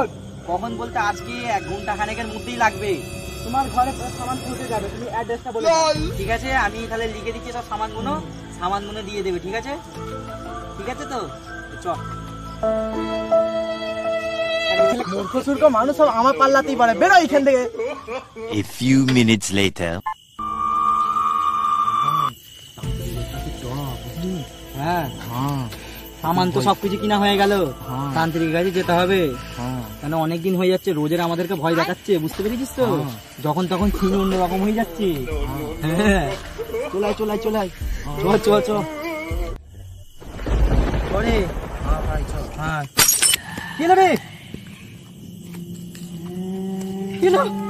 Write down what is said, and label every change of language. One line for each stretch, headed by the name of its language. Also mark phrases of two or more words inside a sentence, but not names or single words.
Bangla: কখন বলতে আজকে 1 ঘন্টা খানেকের মধ্যেই লাগবে। তোমার ঘরে সামান পৌঁছে যাবে, তুমি অ্যাড্রেসটা বলে দাও। ঠিক আছে, আমি তাহলে লিখে দিচ্ছি সব সামানগুলো দিয়ে দেবে। ঠিক আছে, ঠিক আছে তো চ। মূর্খ সূর্খ মানুষ সব আমার পাল্লাতেই পারে, বেরো এখান থেকে।
English: A few minutes later.
Bangla: হ্যাঁ সামান তো সবকিছু কিনা হয়ে গেল, তান্ত্রিক কাছে যেতে হবে। কেন অনেকদিন হয়ে যাচ্ছে, রোজের আমাদেরকে ভয় দেখাচ্ছে, বুঝতে পেরেছিস তো? যখন তখন ছিন অন্যরকম হয়ে যাচ্ছে। হ্যাঁ চলাই চলাই চলাই, চ চ চ চলে। হ্যাঁ কি হলো রে? কি হলো?